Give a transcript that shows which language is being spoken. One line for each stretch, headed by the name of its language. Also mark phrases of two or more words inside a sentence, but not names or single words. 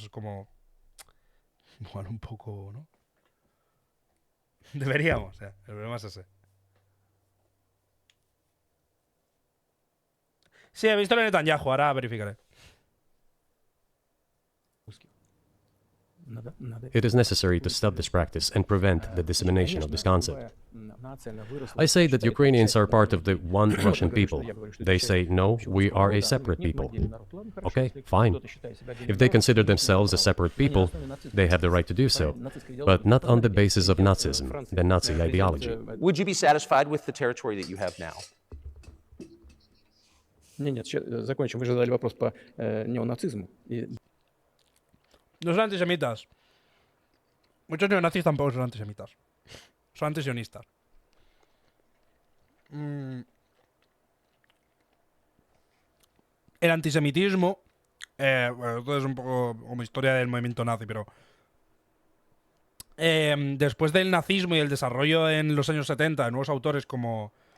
Spanish: Es como... Igual un poco, ¿no? Deberíamos, o sea, el problema es ese. Sí, he visto el Netanyahu, ahora verificaré.
English: It is necessary to stop this practice and prevent the dissemination of this concept. I say that Ukrainians are part of the one Russian people. They say, no, we are a separate people. Okay, fine. If they consider themselves a separate people, they have the right to do so, but not on the basis of Nazism, the Nazi ideology. Would you be satisfied with the territory that you have now?
Russian: Нет, закончим. Вы же задали вопрос по неонацизму.
Spanish: No son antisemitas. Muchos neonazis tampoco son antisemitas. Son antisionistas. El antisemitismo, bueno, esto es un poco como historia del movimiento nazi, pero después del nazismo y el desarrollo en los años 70 de nuevos autores como